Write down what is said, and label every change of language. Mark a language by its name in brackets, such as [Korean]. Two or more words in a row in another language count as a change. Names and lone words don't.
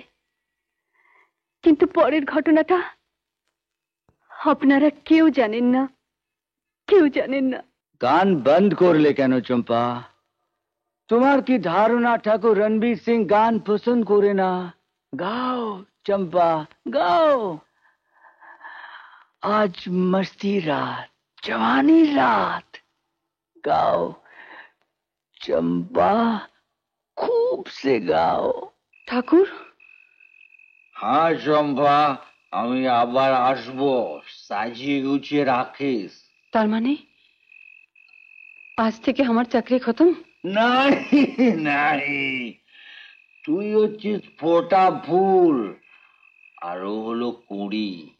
[Bangla] কিন্তু পরের ঘটনাটা আপনারা কেউ জানেন না, কেউ জানেন না। গান বন্ধ করলে কেন চম্পা? তোমার কি ধারণা ঠাকুর রণবীর সিং গান পছন্দ করে না? গাও চম্পা, গাও। আজ মস্তি রাত, [Hindi] जवानी रात, गाओ चंपा, खूब से गाओ। [Bangla] ঠাকুর, হ্যাঁ চম্পা, আমি আবার আসবো, সাজিয়ে গুছিয়ে রাখিস। তার মানে আজ থেকে আমার চাকরি খতম? নাই নাই, তুই হচ্ছিস ফোটা ফুল আর ও হলো কুড়ি।